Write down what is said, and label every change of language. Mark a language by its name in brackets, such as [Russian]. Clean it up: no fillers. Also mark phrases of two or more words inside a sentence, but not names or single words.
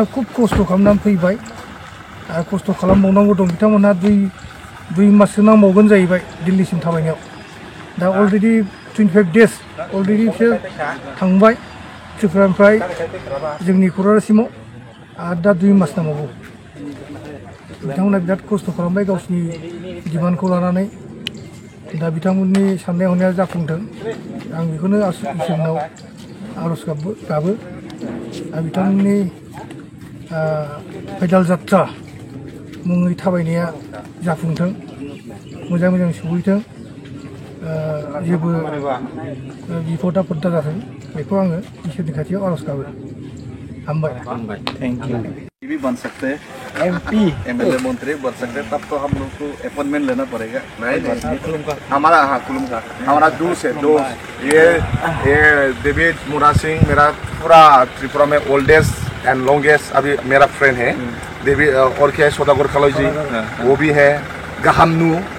[Bodo] खुब खस्थ' खालामनानै फैबाय आरो खस्थ' खालामबावनांगौ दं बिथांमोनहा दुइ माससो नांबावगोन जाहैबाय दिल्लीसिम थाबायनायाव दा अलरेडि 25 days अलरेडि बिसोर थांबाय त्रिपुरानिफ्राय जोंनि क'क्राझारसिमाव आरो दा 2 मास नांबावगौ बिथांमोना बिराद खस्थ' खालामबाय गावसिनि डिमान्डखौ लानानै दा बिथांमोननि साननाय हनाया जाफुंथों आं बेखौनो इसोरनाव आर'ज गाबो आरो बिथांमोननि पैदाल जात्रा मुङै थाबायनाया जाफुंथों मोजां मोजां सहैथों जेबो बिपद आफद दाजाथों बेखौ आङो इसोरनि खाथियाव आर'ज गाबो हामबाय [English] thank you [Hindi] भी बन सकते हैं MP MLA मंत्री बन सकते हैं तब तो हम लोग को अपॉइंटमेंट लेना पड़ेगा नहीं हमारा हमारा दोस्त है ये डेविड मोना सिंह मेरा पूरा त्रिपुरा में [English] oldest and longest [Hindi] अभी मेरा फ्रेंड है डेविड और क्या है सौदागर खलोई जी वो भी है गहामनु